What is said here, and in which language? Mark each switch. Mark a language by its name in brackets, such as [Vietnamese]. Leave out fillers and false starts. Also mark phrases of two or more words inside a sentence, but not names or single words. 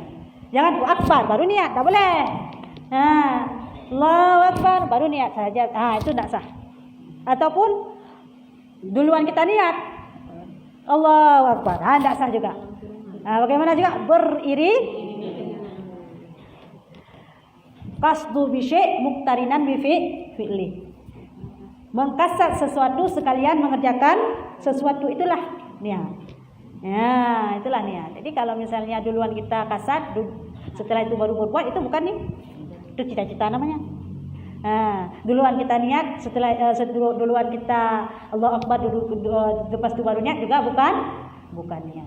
[Indonesian] Jangan akbar baru niat, tak boleh. [Arabic] الله أكبر [Indonesian] baru niat saja. Itu tidak sah. Ataupun duluan kita niat [Arabic] الله أكبر, [Indonesian] tidak sah juga. Bagaimana juga beriring [Arabic] قصد بشيء مقترنا بفعله. [Indonesian] Mengkasat sesuatu sekalian mengerjakan sesuatu, itulah niat. Ya, itulah niat. Jadi kalau misalnya duluan kita kasat, setelah itu baru berbuat, itu bukan nih, itu cita-cita namanya. Duluan kita niat, setelah duluan kita [Arabic] الله أكبر, [Indonesian] lepas itu baru niat juga bukan niat.